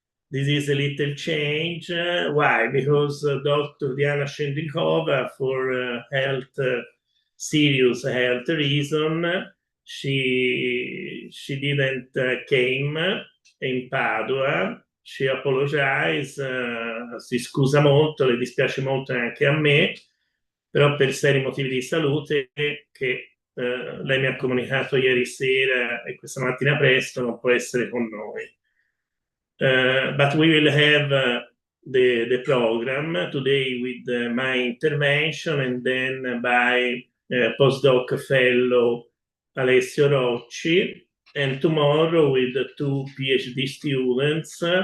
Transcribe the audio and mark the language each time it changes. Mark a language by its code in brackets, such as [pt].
[en] This is a little change. Why? Because Dr. Diana Shendrikova, for serious health reason, she didn't came in Padova. She apologized, [it] si scusa molto, le dispiace molto anche a me, però per seri motivi di salute che lei mi ha comunicato ieri sera e questa mattina presto non può essere con noi. [en] But we will have the program today with my intervention and then by postdoc fellow Alessio Rocci, and tomorrow with the 2 PhD students,